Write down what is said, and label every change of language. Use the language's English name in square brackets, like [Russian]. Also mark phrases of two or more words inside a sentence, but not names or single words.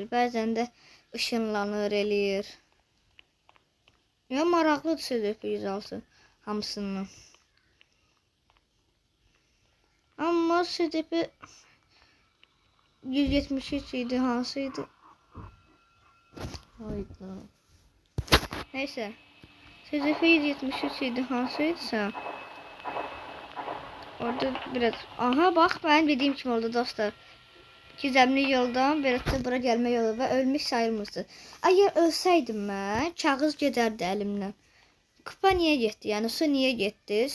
[Azerbaijani] Bəzən də ışınlanır, eləyir. Ya maraqlıdır SCP 106 hamısından. Amma SCP 173 idi, hansıydı? [Turkish] Hayda. Neyse. [Azerbaijani] SCP 173 idi, hansıydısa. [Turkish] Orada biraz... Aha bak ben dediğim kim oldu dostlar. Gizemli yoldan biraz da bura gelme yolu ve ölmüş sayılmıştı. Eğer ölseydim ben kağız gedərdi elimden. Kupa niye gitti? Yani su niye gitti?